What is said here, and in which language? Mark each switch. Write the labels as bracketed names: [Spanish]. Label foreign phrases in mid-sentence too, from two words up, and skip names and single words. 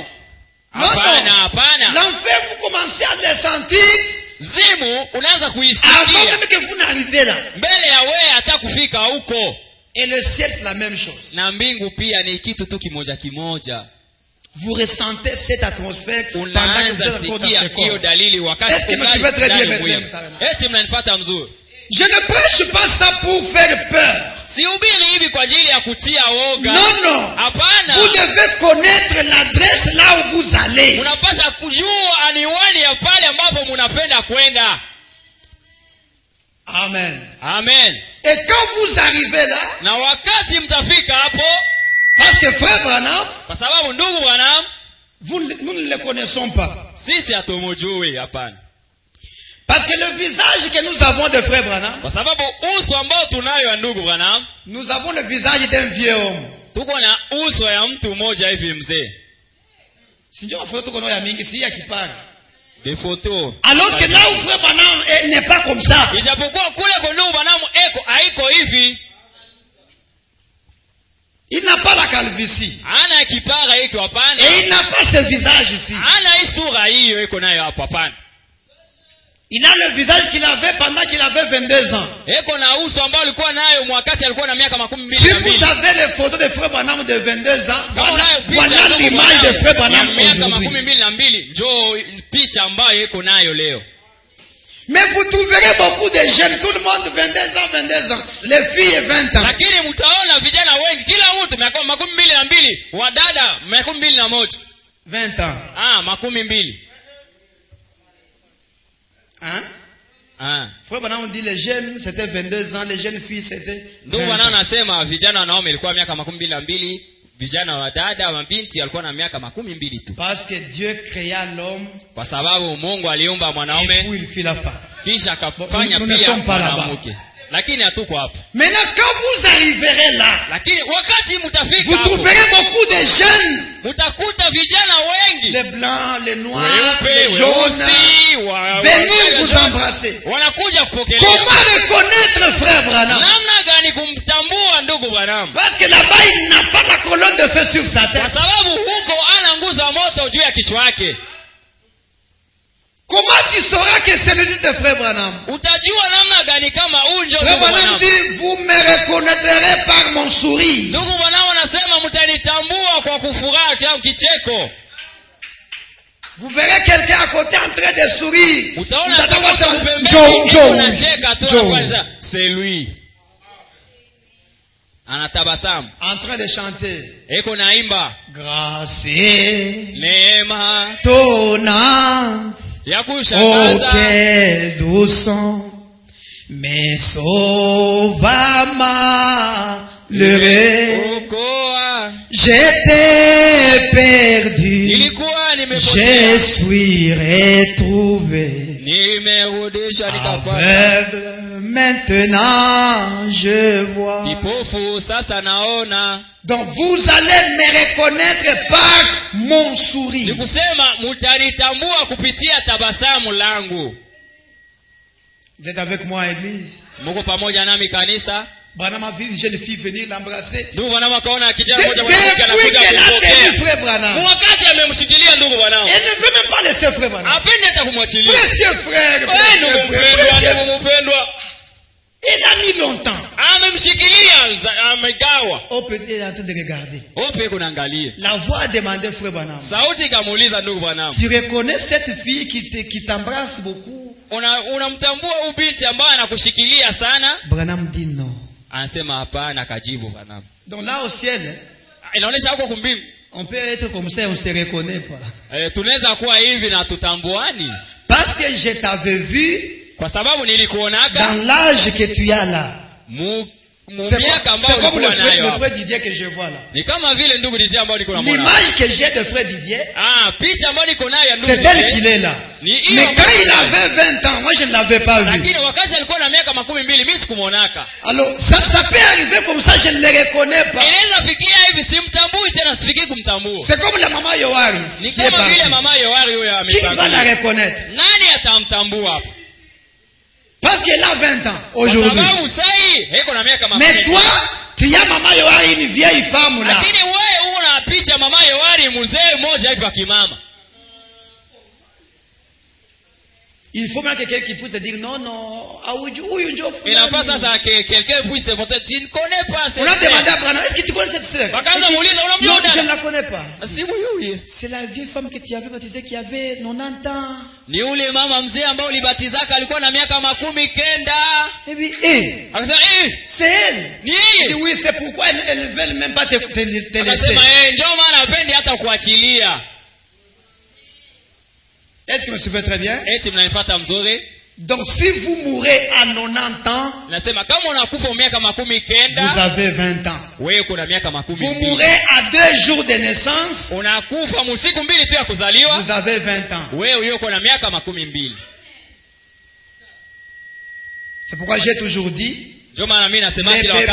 [French] L'enfer, vous commencez à le sentir avant même que vous n'arrivez là. Et le ciel, c'est la même chose. vous ressentez cette atmosphère pendant que vous êtes encore dans ce [Swahili] hiyo [French] corps. [Swahili] dalili wakati [French] Est-ce que me suivez très bien maintenant? [Swahili] eti mnanifuata mzuri. [French] Je ne prêche pas ça pour faire peur. [Swahili] Sihubiri hivi kwa ajili ya kutia woga. [French] Non. [Swahili] Hapana. [French] Vous devez connaître l'adresse là où vous allez. [Swahili] Unapaswa kujua aniwani ya pale ambapo mnapenda kwenda. Amen. [French] Et quand vous arrivez là, [Swahili] na wakati mtafika hapo, [French] parce que frère Branham, [Swahili] kwa sababu ndugu Branham, [French] nous ne le connaissons pas. [Swahili] Sisi hatumjui, hapana. [French] Parce que le visage que nous avons de frère Branham, [Swahili] kwa sababu uso ambao tunayo ya ndugu Branham, [French] nous avons le visage d'un vieux homme. [Swahili] Tuko na uso ya mtu mmoja hivi mzee. Sinjo photo tuko nayo ya mingi si ya kipara. [French] Des photos. Alors que là où frère Branham n'est pas comme ça. [Swahili] Ijapokuwa kule kwa ndugu Branham haiko hivi. [French] Il n'a pas la calvitie. [Swahili] Ana kipara hiki hapana. [French] Et il n'a pas ce visage ici. [Swahili] Ana hii sura hiyo iko nayo hapa hapana. [French] Il a le visage qu'il avait pendant qu'il avait 22 ans. [Swahili] Eko na uso ambao alikuwa nayo wakati alikuwa na miaka 22. [French] Si vous avez les photos de frère Branham de 22 ans, voilà l'image de frère Branham aujourd'hui. [Swahili] Njoo picha ambayo eko nayo leo. [French] Mais vous trouverez beaucoup de jeunes, tout le monde 22 ans, les filles 20 ans. [Swahili] Lakini mtaona vijana wengi, kila mtu miaka 22, wadada miaka 21. [French] 20 ans. 22. Frère Branham dit les jeunes c'était 22 ans, les jeunes filles c'était. [Swahili] Ndio Branham anasema vijana wanaume ilikuwa miaka 22, vijana wa dada wa binti alikuwa na miaka 12 tu. [French] Parce que Dieu créa l'homme. [Swahili] Kwa sababu Mungu aliumba mwanaume. [French] Et puis il fit la femme. [Swahili] Kisha akafanya pia mwanamke. Lakini hatuko hapo. [French] Maintenant quand vous arriverez là, [Swahili] lakini wakati mtafika [French] vous trouverez beaucoup de jeunes. [Swahili] Mtakuta vijana wengi. [French] Les blancs, les noirs, les jaunes. Venir vous embrasser. [Swahili] Wanakuja kupokelea. [French] Comment reconnaître frère Branham? [Swahili] Namna gani kumtambua ndugu Branham? [French] Parce que là-bas il n'a pas la colonne de feu sur sa tête. [Swahili] Kwa sababu huko ana nguzo ya moto juu ya kichwa chake. [French] Comment tu sauras que c'est le fils de frère Branham? [Swahili] Utajua namna gani kama unjo [French] frère Branham dit vous me reconnaîtrez par mon sourire. [Swahili] Ndugu Branham anasema mtanitambua kwa kufurahi au kicheko. [French] Vous verrez quelqu'un à côté en train de sourire. Utaona c'est lui. [Swahili] Anatabasamu. [French] En train de chanter. [Swahili] Eko naimba. [French] Grâce. [Swahili] Neema. [French] Tonnante. [Swahili] Ya kushangaza. [French] Oh quel doux son. Mais sauva malheureux. J'étais perdu. Je suis retrouvé. Aveugle. Maintenant je vois. Donc vous allez me reconnaître par mon sourire. Vous êtes avec moi, église? Branham a vu une jeune fille venir l'embrasser. [Swahili] Ndugu Branham akaona kijana mmoja mwanamke anakuja kumpokea. Wakati amemshikilia ndugu Branham. [French] Elle ne veut même pas laisser frère Branham. [Swahili] Hapendi hata kumwachilia. [French] Précieux frère. [Swahili] Ndugu mpendwa. [French] Il a mis longtemps. [Swahili] Amemshikilia amegawa. [French] Oh petit, il est en train de regarder. [Swahili] Ope kunaangalia. [French] La voix a demandé frère Branham. [Swahili] Sauti kamuuliza ndugu Branham. [French] Tu reconnais cette fille qui t'embrasse beaucoup? [Swahili] Unamtambua huyu binti ambaye anakushikilia sana? [French] Branham dit non. [Swahili] Anasema hapana, akajibu Branham. [French] Donc là au ciel, [Swahili] inaonesha huko kumbingu. [French] On peut être comme ça, on se reconnaît pas. [Swahili] Tunaweza kuwa hivi na tutambuani. [French] Parce que je t'avais vu. [Swahili] Kwa sababu nilikuonaga. [French] Dans l'âge que tu as là. C'est comme le frère Didier que je vois là. [Swahili] Ni kama vile ndugu Didier ambao niko namuona. [French] L'image que j'ai de frère Didier. [Swahili] Picha ambayo niko nayo ya ndugu [French] Didier. C'est elle qu'il est là. Mais quand il avait 20 ans, moi je ne l'avais pas vu. [Swahili] Lakini wakati alikuwa na miaka 12 mimi sikumuonaka. [French] Alors ça peut arriver comme ça, je ne le reconnais pas. [Swahili] Inaweza fikia hivi simtambui tena sifikii kumtambua. [French] C'est comme la maman Yohari. [Swahili] Ni kama vile mama Yohari huyo amepanga. [French] Qui va la reconnaître? [Swahili] Nani atamtambua hapo? [French] Parce qu'elle a 20 ans aujourd'hui. Mais toi, tu as maman Yohari, une vieille femme là. [Swahili] Lakini wewe una picha mama Yohari mzee mmoja hivi kwa kimama. [French] Il faut même que quelqu'un qui puisse te dire non, non, Il n'a pas ça que quelqu'un puisse te montrer. Tu ne connais pas cette on a sœur. demandé à Branham, est-ce que tu connais cette sœur? Non, je ne la connais pas. C'est la vieille femme que tu avais baptisée qui avait 90 ans. [Swahili] Ni ule mama mzee ambao ulibatizaka alikuwa na miaka 90. [French] Et puis, [Swahili] Akasema [French] c'est elle. [Swahili] ni [French] Et [Swahili] yeye. [French] oui, c'est pourquoi elles ne veulent même pas te laisser. [Swahili] Akasema ndio maana hapendi hata kuachilia. [French] Est-ce que je me souviens très bien? [Swahili] Eti mnanifuata mzuri? [French] Donc si vous mourrez à 90 ans, [Swahili] Nasema kama unakufa miaka 90, [French] vous avez 20 ans. [Swahili] wewe kuna miaka [French] Vous 12. mourrez à 2 jours de naissance, [Swahili] Unakufa msiku mbili tu ya kuzaliwa, [French] vous avez 20 ans. [Swahili] wewe uko na miaka 12. [French] C'est pourquoi j'ai toujours dit, [Swahili] Ndio maana mimi nasema [French] les [Swahili] kila [French] bébés